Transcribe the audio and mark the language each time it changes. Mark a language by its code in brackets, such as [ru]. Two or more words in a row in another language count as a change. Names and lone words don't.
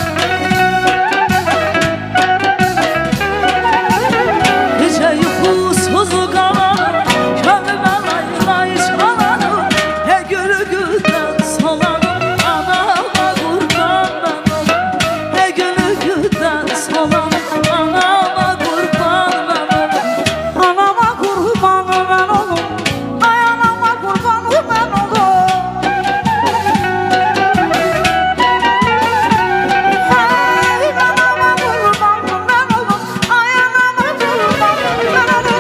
[az] Gece yuxusuz qalanım, könlümə ay çalanım. He gülü güldən solanım, anama qurban mən. [tr] Anama kurban ben olum, ay anama kurban ben olum. Hey anama kurban ben olum, ay anama kurban ben olum.